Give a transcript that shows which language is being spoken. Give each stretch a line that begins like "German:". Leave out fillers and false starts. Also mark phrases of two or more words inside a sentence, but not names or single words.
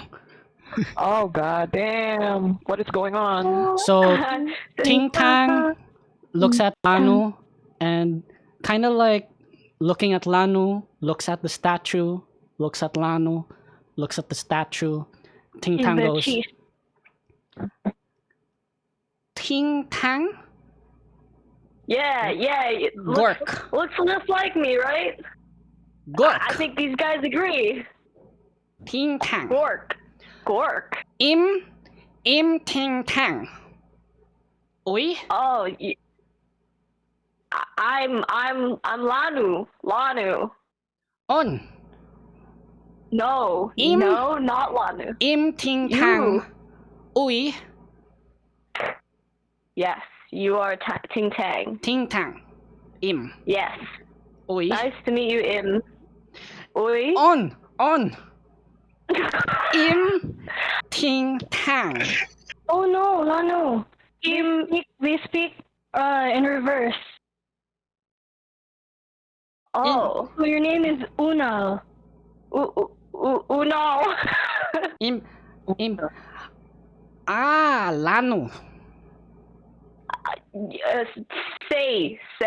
English: Oh god damn! What is going on? So Ting Tang looks at Lanu and kind of like looking at Lanu, looks at the statue, looks at Lanu, looks at the statue. Ting He's Tang the goes, chief. Ting Tang? Yeah. Gork. Looks just like me, right? I Gork. think these guys agree. Ting Tang. Gork. Im Ting Tang. Oi? Oh, I'm Lanu. On. No, Im- no, not Lanu. Im Ting Tang. Oi. Yes, you are Ting Tang. Ting Tang. Im. Yes. Oi. Nice to meet you, Im. Oi. On. Im Ting Tang. Oh no, Lanu. We speak in reverse. Oh. So your name is Unal. Unal. Lanu. Yes, say.